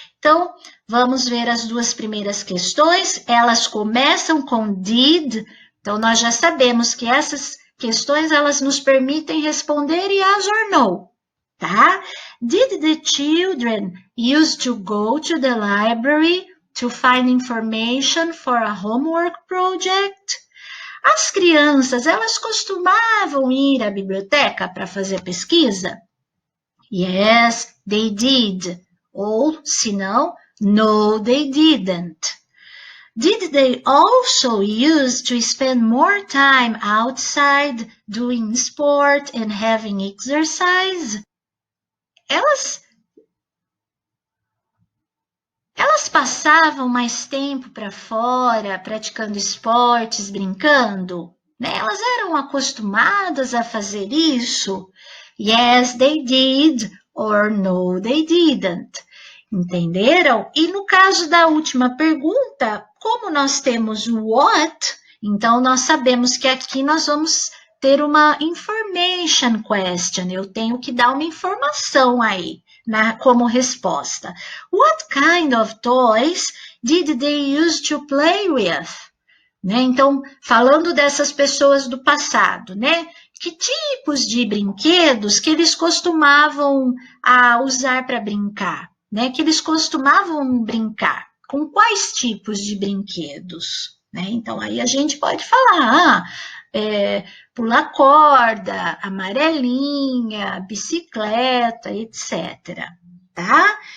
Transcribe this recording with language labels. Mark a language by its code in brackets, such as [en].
[pt] Então, vamos ver as duas primeiras questões. Elas começam com did, então nós já sabemos que essas questões elas nos permitem responder [en] yes or no, [pt] tá? [en] Did the children used to go to the library to find information for a homework project? [pt] As crianças, elas costumavam ir à biblioteca para fazer pesquisa? [en] Yes, they did. [pt] Ou, se não, [en] no, they didn't. Did they also use to spend more time outside doing sport and having exercise? [pt] Elas passavam mais tempo para fora, praticando esportes, brincando? Né? Elas eram acostumadas a fazer isso? [en] Yes, they did, or no, they didn't. [pt] Entenderam? E no caso da última pergunta, como nós temos o what, então nós sabemos que aqui nós vamos ter uma [en] information question. [pt] Eu tenho que dar uma informação aí como resposta. [en] What kind of toys did they use to play with? [pt] Né? Então, falando dessas pessoas do passado, né? Que tipos de brinquedos que eles costumavam usar para brincar? Né? Que eles costumavam brincar? Com quais tipos de brinquedos? Né? Então, aí a gente pode falar, pular corda, amarelinha, bicicleta, etc. Tá?